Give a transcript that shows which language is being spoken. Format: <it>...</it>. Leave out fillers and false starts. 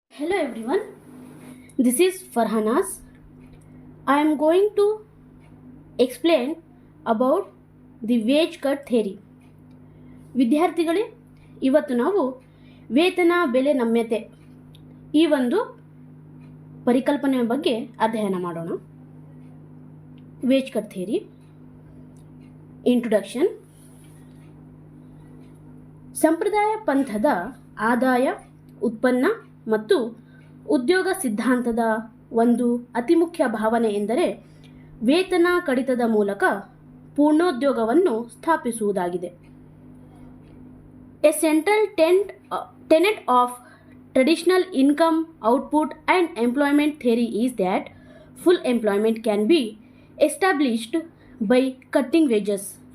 <en>Hello everyone, this is Farhanas. I am going to explain about the wage cut theory.</en> <kn>ವಿದ್ಯಾರ್ಥಿಗಳೇ, ಇವತ್ತು ನಾವು ವೇತನ ಬೆಲೆ ನಮ್ಯತೆ ಈ ಒಂದು ಪರಿಕಲ್ಪನೆಯ ಬಗ್ಗೆ ಅಧ್ಯಯನ ಮಾಡೋಣ.</kn> <en>Wage cut theory. Introduction.</en> <kn>ಸಂಪ್ರದಾಯ ಪಂಥದ ಆದಾಯ, ಉತ್ಪನ್ನ ಮತ್ತು ಉದ್ಯೋಗ ಸಿದ್ಧಾಂತದ ಒಂದು ಅತಿ ಮುಖ್ಯ ಭಾವನೆ ಎಂದರೆ ವೇತನ ಕಡಿತದ ಮೂಲಕ ಪೂರ್ಣೋದ್ಯೋಗವನ್ನು ಸ್ಥಾಪಿಸುವುದಾಗಿದೆ.</kn> <en>A central tenet of traditional income, output and employment theory is that full employment can be established by cutting wages.</en>